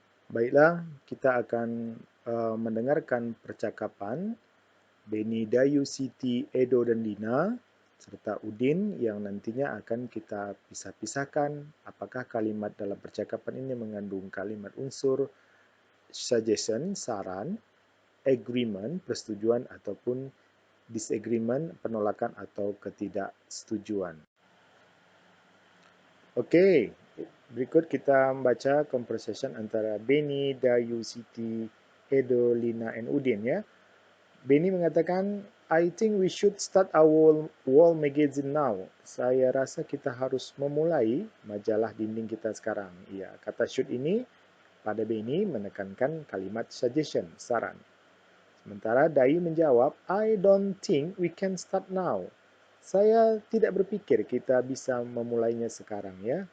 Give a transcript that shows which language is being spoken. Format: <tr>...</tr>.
<id>Baiklah, kita akan mendengarkan percakapan Beni, Dayu, Siti, Edo, dan Dina serta Udin yang nantinya akan kita pisah-pisahkan apakah kalimat dalam percakapan ini mengandung kalimat unsur suggestion, saran, agreement, persetujuan ataupun disagreement, penolakan atau ketidaksetujuan. Okey, berikut kita membaca conversation antara Beni, Dayu, Siti, Edo, Lina, and Udin ya. Beni mengatakan,</id> <en>I think we should start our wall magazine now.</en> <id>Saya rasa kita harus memulai majalah dinding kita sekarang. Ya, kata should ini pada Beni menekankan kalimat suggestion, saran. Sementara Dayu menjawab,</id> <en>I don't think we can start now.</en> <id>Saya tidak berpikir kita bisa memulainya sekarang ya.</id>